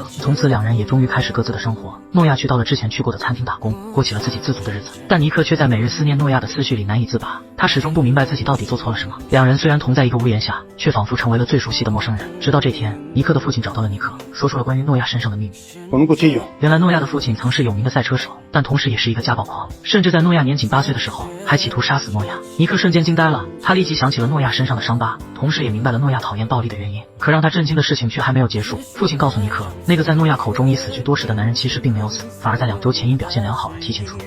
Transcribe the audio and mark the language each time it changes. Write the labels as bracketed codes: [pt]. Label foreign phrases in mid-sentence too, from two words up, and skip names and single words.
[zh] 从此两人也终于开始各自的生活。诺亚去到了之前去过的餐厅打工，过起了自给自足的日子，但尼克却在每日思念诺亚的思绪里难以自拔。他始终不明白自己到底做错了什么。两人虽然同在一个屋檐下，却仿佛成为了最熟悉的陌生人。直到这天，尼克的父亲找到了尼克，说出了关于诺亚身上的秘密。 [es] Con un cuchillo. [zh] 原来诺亚的父亲曾是有名的赛车手，但同时也是一个家暴狂，甚至在诺亚年仅8岁的时候，还企图杀死诺亚。尼克瞬间惊呆了，他立即想起了诺亚身上的伤疤，同时也明白了诺亚讨厌暴力的原因。可让他震惊的事情却还没有结束，父亲告诉尼克，那个在诺亚口中已死去多时的男人其实并没有死，反而在2周前因表现良好而提前出狱。